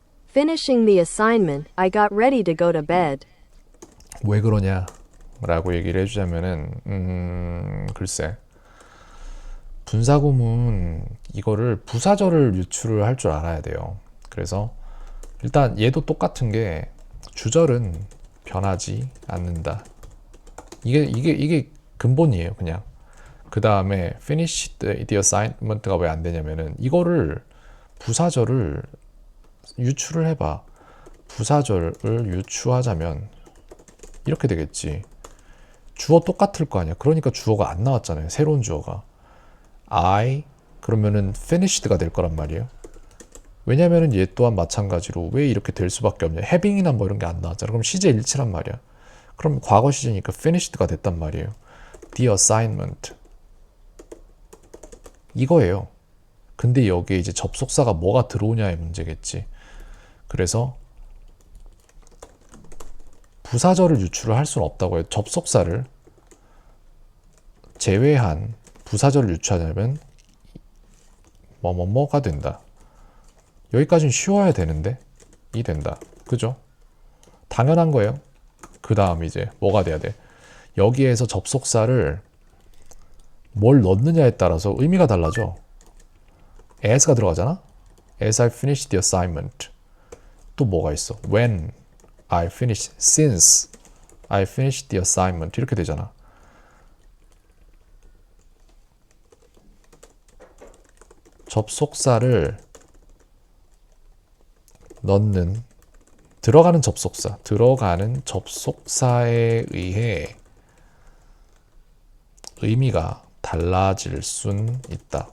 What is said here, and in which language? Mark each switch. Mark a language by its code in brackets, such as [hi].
[en] Finishing the assignment, I got ready to go to bed. [ko] 왜 그러냐 라고 얘기를 해주자면은 글쎄, 분사구문 이거를 부사절을 유출을 할 줄 알아야 돼요. 그래서 일단 얘도 똑같은 게 주절은 변하지 않는다. 이게 근본이에요. 그냥 그 다음에 [en] finish the assignment [ko] 가 왜 안 되냐면은 이거를 부사절을 유출을 해봐. 부사절을 유추하자면 이렇게 되겠지. 주어 똑같을 거 아니야. 그러니까 주어가 안 나왔잖아요. 새로운 주어가 I, 그러면은 finished가 될 거란 말이에요. 왜냐면은 얘 또한 마찬가지로 왜 이렇게 될 수밖에 없냐. having이나 뭐 이런 게 안 나왔잖아. 그럼 시제 일치란 말이야. 그럼 과거 시제니까 finished가 됐단 말이에요. [en] The assignment [ko] 이거예요. 근데 여기에 이제 접속사가 뭐가 들어오냐의 문제겠지. 그래서 부사절을 유출을 할 수는 없다고 해요. 접속사를 제외한 부사절을 유추하려면 뭐뭐뭐가 된다. 여기까지는 쉬워야 되는데 이 된다. 그죠? 당연한 거예요. 그 다음 이제 뭐가 돼야 돼? 여기에서 접속사를 뭘 넣느냐에 따라서 의미가 달라져. as가 들어가잖아? [en] as I finished the assignment. [ko] 또 뭐가 있어? [en] when I finished, since I finished the assignment [ko] 이렇게 되잖아. 접속사를 넣는 들어가는 접속사에 의해 의미가 달라질 순 있다.